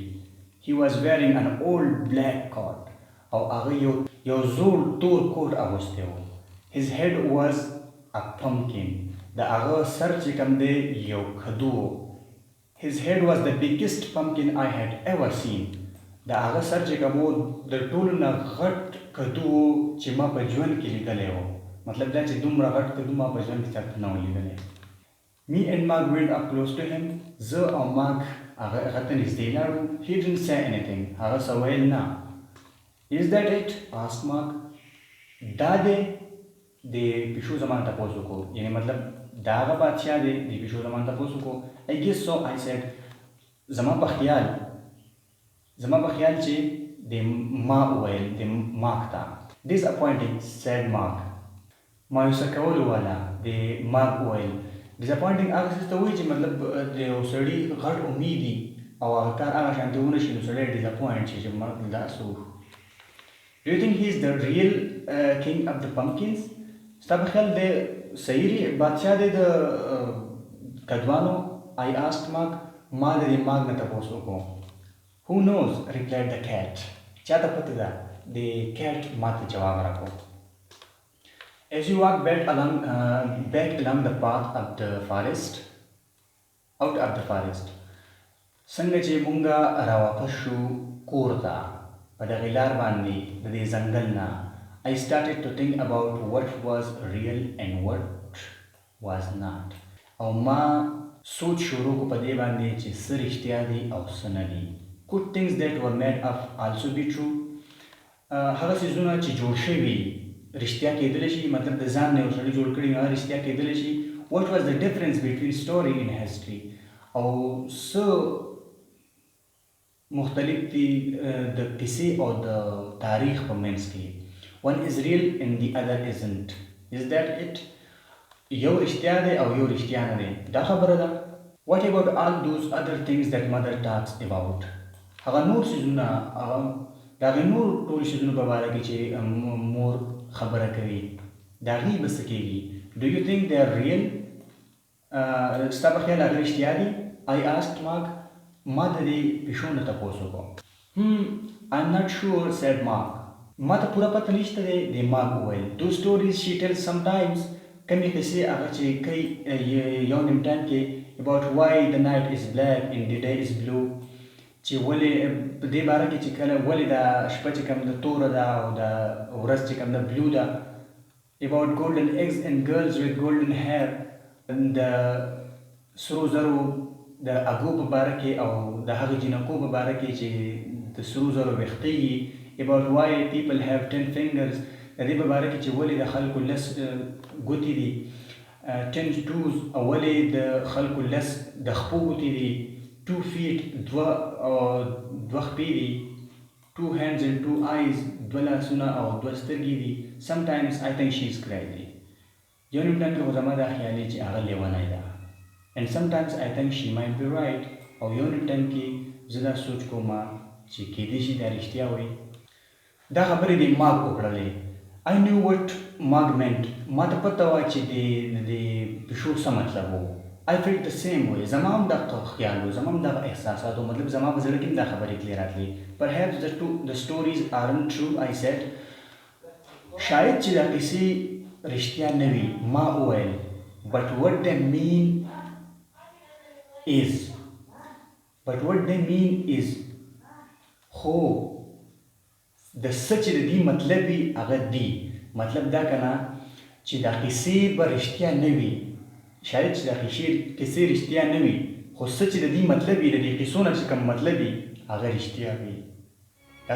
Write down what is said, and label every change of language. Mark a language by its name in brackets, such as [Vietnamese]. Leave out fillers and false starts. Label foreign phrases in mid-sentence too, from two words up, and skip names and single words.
[English] He was wearing an old black coat [Pashto] او هغه یو زوړ تور کوټ اغوستی و. [English] His head was a pumpkin. [Pashto] د هغه سر چې کوم دی یو کدو و. [English] His head was the biggest pumpkin I had ever seen. [Pashto] د هغه سر چې کوم و د ټولو نه غټ کدو و چې ما په ژوند کې لیدلی و. مطلب دا چې دومره غټ کدو ما په ژوند کې چاته نه و لیدلی. [English] Me and Mark went up close to him. [Pashto] زه او مارک هغه ته نږدې لاړو. [English] He didn't say anything. [Pashto] هغه څه ویل نه. [English] Is that it? asked Mark. [Pashto] دا دی د پیشو زمان تپوس وکړو. یعنی مطلب دا هغه بادشاه دی د پیشو زمان تپوس وکړو. [English] I guess so, I said. [Pashto] زما په خیال چې د ما وویل د مارک ته. [English] Disappointing, said Mark. [Pashto] مایوسه کولو والا د مارک وویل. ډیزاپوینټینګ هغه څه ته وایي چې مطلب د یو سړي غټ امید وي او هغه کار هغه شانتې ونه شي نو سړی ډیزاپوینټ شي چې دا څه وشو. [English] Do you think he is the real king of the pumpkins? [Pashto] ستا په خیال دی صحیح بادشاه دی د کدوانو؟ [English] I asked Mark. [Pashto] ما د دې مارک نه تپوس وکړو. [English] Who knows? replied the cat. [Pashto] چاته پته ده؟ د cat ما ته جواب راکړو. [English] As you walk back along the path of the forest, out of the forest, [Pashto] څنګه چې مونږه راواپس شو کور ته په دغې لار باندې د دې ځنګل نه [English] I started to think about what was real and what was not. [Pashto] او ما سوچ شروع کو په دې باندې چې څه رښتیا دي او څه نه دي. [English] Could things that were made up also be true? [Pashto] هغه څیزونه چې جوړ شوي رښتیا کېدلی شي، مطلب د ځان نه یو سړي جوړ کړي هغه رښتیا کېدلی شي. [English] What was the difference between story and history? [Pashto] او څه مختلف دي د کیسې او د تاریخ په منځ کې. [English] One is real and the other isn't. Is that it? [Pashto] یو رښتیا دی او یو رښتیا نه دی. دا خبره ده. [English] What about all those other things that mother talks about? [Pashto] هغه نور څیزونه د هغې نور ټول څیزونو په باره کې چې مور خبره کوي د هغې به څه کېږي؟ [English] Do you think they are real? [Pashto] ستا په خیال هغه رښتیا دي؟ [English] I asked Mark. [Pashto] ما د دې پیشو نه تپوس وکړو. [English] I'm not sure, said Mark. [Pashto] ما ته پوره پته نشته دی د مارک وویل. [English] Those stories she tells sometimes. [Pashto] کمې کیسې هغه چې کوي یو نیم ټایم کې [English] about why the night is black and the day is blue. [Pashto] چې ولې په دې باره کې چې کله ولې دا شپه چې کوم د توره ده او د ورځ چې کوم د بلو ده. [English] About golden eggs and girls with golden hair. [Pashto] د سرو زرو د اګو په باره کې او د هغې جنکو په باره کې چې د سرو زرو ویښتې وي. [English] About why people have 10 fingers. [Pashto] د دې په باره کې چې ولې د خلکو لس ګوتې دي. [English] 10 toes [Pashto] او ولې د خلکو لس د خپو ګوتې دي. [English] 2 feet [Pashto] دوه خپې دي. [English] 2 hands and 2 eyes [Pashto] دوه لاسونه او دوه سترګې دي. [English] Sometimes I think she is crazy. [Pashto] یو نیم ټایم کې خو زما دا خیال دی چې هغه لیونی ده. [English] And sometimes I think she might be right. [Pashto] او یو نیم ټایم کې زه دا سوچ کوم چې کېدای شي دا رښتیا وایي. دا خبرې د مارک وکړلې. [English] I knew what Mark meant. [Pashto] ما ته پته وه چې د پیشو څه مطلب و. [English] I felt the same way. [Pashto] زما هم دغه خیال و، زما هم دغه احساسات و. مطلب زما په زړه کې هم دا خبرې تلې راتلې. [English] Perhaps the stories aren't true, I said. [Pashto] شاید چې دا کیسې رښتیا نه وي، ما وویل. [English] But what they mean is [Pashto] خو د څه چې د دې مطلب وي هغه دی. مطلب دا که نه چې دا کیسې به رښتیا نه وي. شاید چې دا کیسې رښتیا نه وي خو څه چې د دې مطلب وي د دې کیسو نه چې کوم مطلب وي هغه رښتیا وي.